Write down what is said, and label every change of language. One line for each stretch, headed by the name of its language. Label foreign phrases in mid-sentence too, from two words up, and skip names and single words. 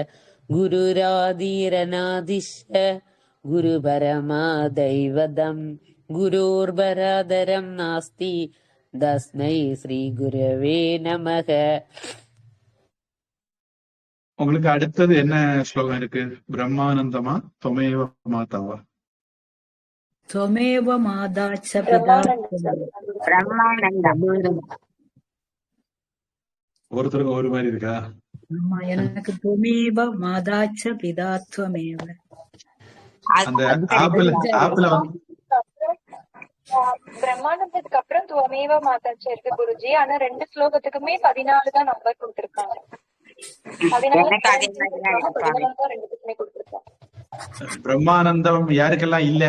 Sanskrit: गुरुरादिरनादिश्च गुरुः परमदैवतम् गुरोः परतरं नास्ति तस्मै श्री गुरवे नमः.
Tamil: உங்களுக்கு அடுத்தது என்ன ஸ்லோகம் இருக்கு? பிரம்மானந்தமா தொமேவ மாதாவா?
Sanskrit: त्वमेव माता च पिता
Tamil: பிரம்மானந்தம். ஒருத்தருக்கு ஒரு மாதிரி இருக்கா? ஆமா, எனக்கு
Sanskrit: त्वमेव माता च पिता त्वमेव.
Tamil: அந்த ஆப்பிள் வந்து பிரம்மானந்தத்துக்கு அப்புறம் துவமேவ மாதாச்சு இருக்கு குருஜி. ஆனா 2 ஸ்லோகத்துக்குமே 14 தான் நம்பர் கொடுத்திருக்காங்க. 14 எனக்கு அதே மாதிரி தான் இருக்கு. 14 தான் 2க்குமே கொடுத்திருக்காங்க. பிரம்மானந்தம் யாருக்கெல்லாம் இல்ல?